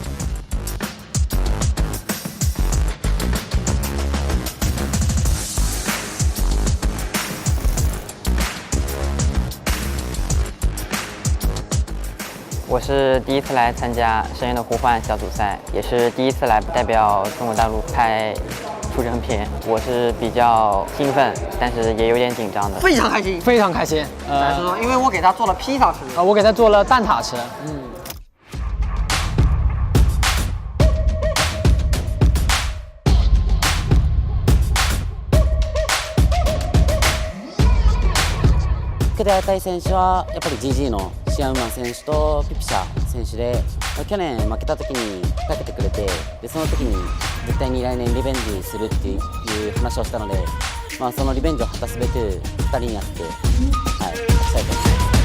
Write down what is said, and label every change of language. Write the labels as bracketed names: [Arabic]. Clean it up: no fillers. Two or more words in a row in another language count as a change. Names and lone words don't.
[Chinese] 我是第一次来参加《深渊的呼唤》小组赛，也是第一次来代表中国大陆拍出征片。我是比较兴奋，但是也有点紧张的。非常开心，非常开心。来说，因为我给他做了披萨吃，我给他做了蛋挞吃。 [Japanese] 受けてやりたい選手はやっぱり GG のシアウマン選手とピピシャ選手で、去年負けた時にかけてくれて、でその時に絶対に来年リベンジするっていう話をしたので、そのリベンジを果たすべく2人にやって、勝ちたいと思います。